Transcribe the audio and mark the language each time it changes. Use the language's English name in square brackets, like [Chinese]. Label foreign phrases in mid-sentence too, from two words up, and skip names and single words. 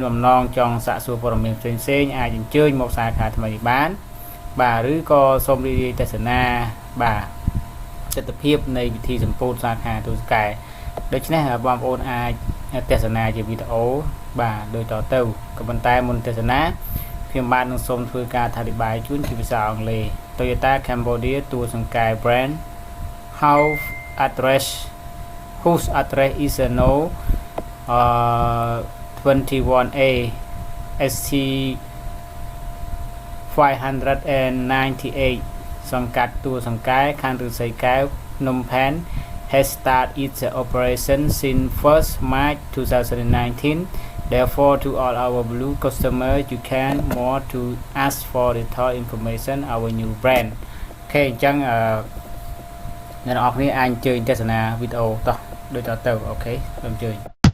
[Khmer] បំណងចង់សាកសួរព័ត៌មានផ្សេងៗអាចអញ្ជើញមកសាខាថ្មីនេះបានបាទឬក៏សូមរីករាយទស្សនាបាទ ទស្សនភាពនៃវិធីសម្ពោធសាខាទូសកែដូច្នេះបងប្អូនអាចទស្សនាជាវីដេអូបាទដូចតទៅក៏ប៉ុន្តែមុនទស្សនាខ្ញុំបាទនឹងសូមធ្វើការអធិប្បាយជូនជាភាសាអង់គ្លេស Toyota Cambodia ទូសង្កែ [English] brand whose address is no 21A ST 598 សង្កាត់ទួលសង្កែខណ្ឌឫស្សីកែវភ្នំពេញ has started its operation since 1st March 2019. Therefore, to all our blue customers, you can more to ask for detailed information our new brand. [Khmer] អូខេអញ្ចឹងអ្នកនរគ្នាអាចអញ្ជើញទស្សនាវីដេអូតោះដូចតទៅអូខេសូមអញ្ជើញ